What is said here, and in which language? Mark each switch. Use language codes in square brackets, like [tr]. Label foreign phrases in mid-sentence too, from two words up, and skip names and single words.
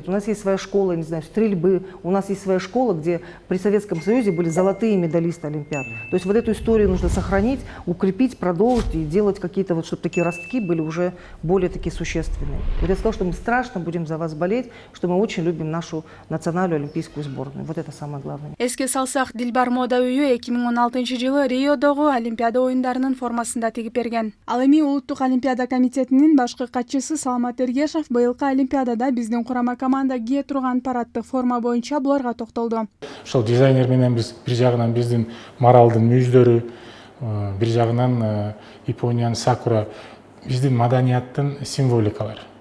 [ru] У нас есть своя школа, я не знаю, стрельбы, у нас есть своя школа, где при Советском Союзе были золотые медалисты Олимпиад. То есть вот эту историю нужно сохранить, укрепить, продолжить и делать какие-то вот, чтобы такие ростки были уже более такие существенные. Вот я сказала, что мы страшно будем за вас болеть, что мы очень любим нашу национальную олимпийскую сборную. Вот Вот это самое главное. [ky] Эске салсак, Дилбар мода үйү 2016-жылы Риодогу Олимпиада оюндарынын формасында тигип берген. Ал эми Улуттук Олимпиада комитетинин башкы катчысы Саламат Эргешев быйылкы Олимпиадада биздин курама команда кие турган параддык форма боюнча буларга токтолду. Ошол дизайнер менен биз бир жагынан биздин Маралдын мүйүздөрү, бир жагынан Япониянын сакура, биздин маданияттын символикалары.